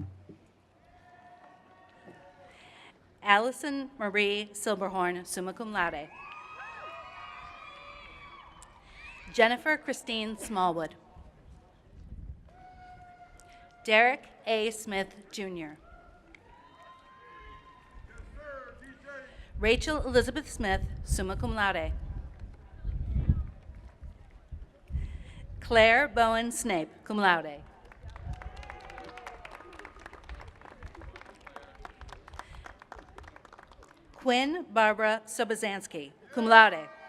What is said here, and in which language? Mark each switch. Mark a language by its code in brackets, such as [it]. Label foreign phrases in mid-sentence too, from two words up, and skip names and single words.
[en] Allison Marie Silberhorn, [la] summa cum laude. [en] Jennifer Christine Smallwood. Derek A. Smith, Jr. Rachel Elizabeth Smith, [la] summa cum laude. [en] Claire Bowen Snape, [la] cum laude. [en] Quinn Barbara Sobozansky, [la] cum laude.